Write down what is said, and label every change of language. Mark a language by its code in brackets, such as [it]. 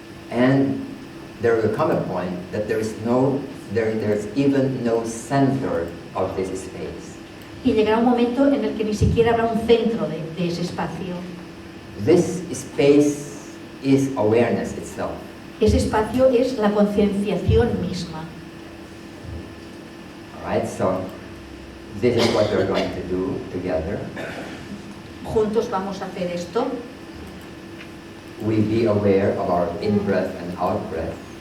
[en] And there will come a point that there's even no center of this space. [es] Y llegará un momento en el que ni siquiera habrá un centro de ese espacio. [en] This space is awareness itself. [es] Ese espacio es la concienciación misma. [en] All right, so this is what we're going to do together. [es] Juntos vamos a hacer esto. [en] We be aware of our in-breath and out-breath.